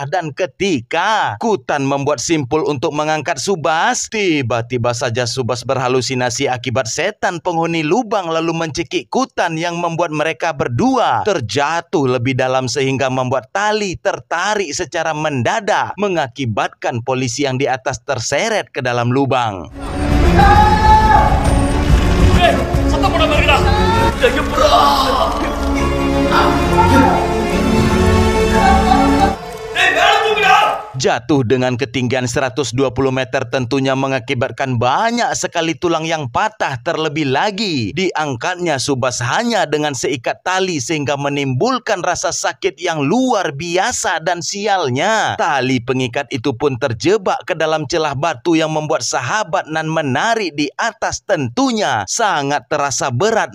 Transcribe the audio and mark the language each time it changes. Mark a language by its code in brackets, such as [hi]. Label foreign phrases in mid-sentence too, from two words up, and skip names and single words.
[id] Dan ketika Kutan membuat simpul untuk mengangkat Subas, tiba-tiba saja Subas berhalusinasi akibat setan penghuni lubang lalu mencekik Kutan yang membuat mereka berdua terjatuh lebih dalam sehingga membuat tali tertarik secara mendadak mengakibatkan polisi yang di atas terseret ke dalam lubang. [ta] சத்தம் போட பாருங்கடா. ஐயப்பா. மேல தூக்குடா. [id] Jatuh dengan ketinggian 120 meter tentunya mengakibatkan banyak sekali tulang yang patah. Terlebih lagi diangkatnya Subas hanya dengan seikat tali sehingga menimbulkan rasa sakit yang luar biasa. Dan sialnya tali pengikat itu pun terjebak ke dalam celah batu yang membuat sahabat nan menarik di atas tentunya sangat terasa berat.